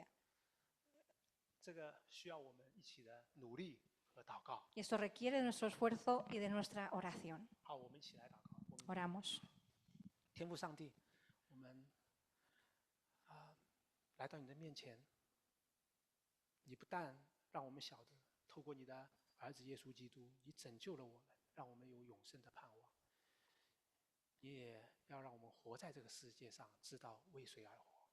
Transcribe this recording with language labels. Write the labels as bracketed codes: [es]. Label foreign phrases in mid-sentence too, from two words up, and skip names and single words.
[zh] 这个需要我们一起的努力和祷告。 [es] Y esto requiere de nuestro esfuerzo y de nuestra oración. [zh] 好，我们一起来祷告。 [es] Oramos. [zh] 天父上帝，我们来到你的面前，你不但让我们晓得透过你的儿子耶稣基督，你拯救了我们，让我们有永生的盼望，你也要让我们活在这个世界上，知道为谁而活。